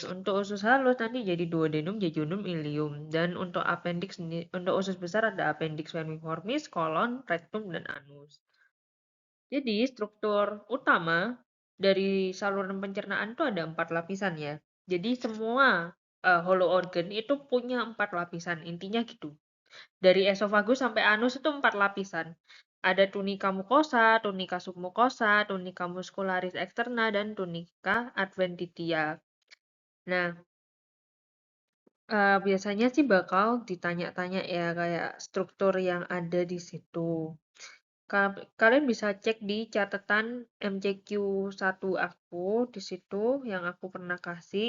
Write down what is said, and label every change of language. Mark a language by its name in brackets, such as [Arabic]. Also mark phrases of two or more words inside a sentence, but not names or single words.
[Indonesian] Untuk usus halus nanti jadi duodenum, jejunum, ileum. Dan untuk appendix untuk usus besar ada appendix vermiformis, kolon, rectum, dan anus. Jadi struktur utama dari saluran pencernaan itu ada 4 lapisan ya. Jadi semua [English] hollow organ [Indonesian] itu punya 4 lapisan, intinya gitu. Dari esofagus sampai anus itu 4 lapisan. Ada tunica mucosa, tunica submucosa, tunica muscularis externa, dan tunica adventitia. Nah, biasanya sih bakal ditanya-tanya ya kayak struktur yang ada di situ. Kalian bisa cek di catatan MCQ 1 aku di situ yang aku pernah kasih.